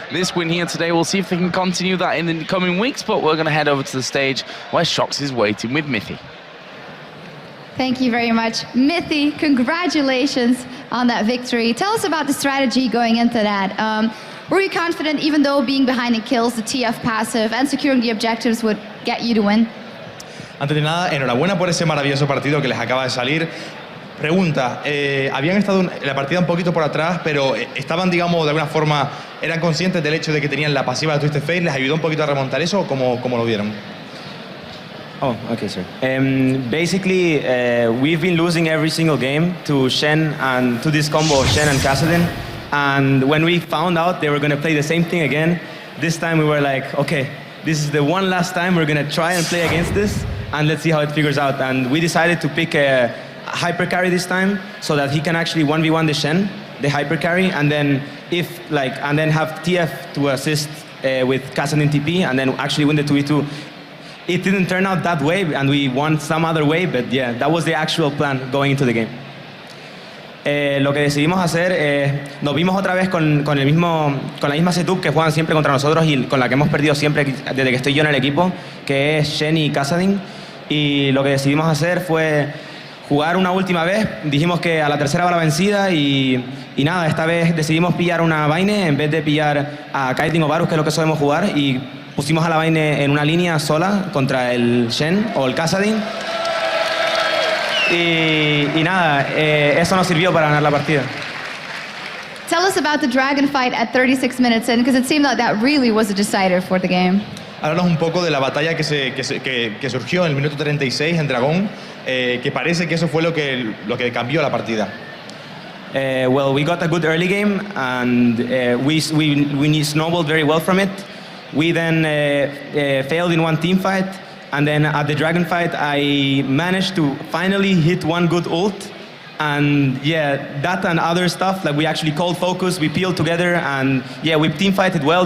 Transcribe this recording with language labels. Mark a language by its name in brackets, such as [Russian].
[English] This win here today, we'll see if they can continue that in the coming weeks, but we're going to head over to the stage where Shox is waiting with Mithy. Thank you very much. Mithy, congratulations on that victory. Tell us about the strategy going into that. Were you confident, even though being behind in kills, the TF passive, and securing the objectives would get you to win? [Spanish] Antes de nada, enhorabuena por ese maravilloso partido que les acaba de salir. Pregunta, habían estado en la partida un poquito por atrás, pero estaban, digamos, de alguna forma, eran conscientes del hecho de que tenían la pasiva de Twisted Fate, ¿les ayudó un poquito a remontar eso o cómo lo vieron? [English] Oh, okay, sir. Basically, we've been losing every single game to Shen and to this combo of Shen and Kassadin. And when we found out they were going to play the same thing again, this time we were like, okay, this is the one last time we're going to try and play against this, and let's see how it figures out. And we decided to pick a hyper carry this time so that he can actually 1v1 the Shen, the hyper carry, and then and then have TF to assist with Kassadin TP, and then actually win the 2v2. It didn't turn out that way, and we won some other way, but yeah, that was the actual plan going into the game. [Spanish] Lo que decidimos hacer, nos vimos otra vez con la misma setup que juegan siempre contra nosotros y con la que hemos perdido siempre desde que estoy yo en el equipo, que es Shen y Kassadin. Y lo que decidimos hacer fue jugar una última vez. Dijimos que a la tercera va la vencida y nada, esta vez decidimos pillar una Vayne en vez de pillar a Kiting o Varus, que es lo que solemos jugar, y pusimos a la Vayne en una línea sola contra el Shen o el Kassadin. Y nada, eso nos sirvió para ganar la partida. [English] Tell us about the Dragon fight at 36 minutes in, because it seemed like that really was a decider for the game. [Spanish] Háblanos un poco de la batalla que surgió en el minuto 36 en Dragón, que parece que eso fue lo que cambió la partida. [English] Well, we got a good early game, and we snowballed very well from it. We then failed in one team fight, and then at the Dragon fight, I managed to finally hit one good ult. And yeah, that and other stuff, like we actually called focus, we peeled together, and yeah, we team fighted well.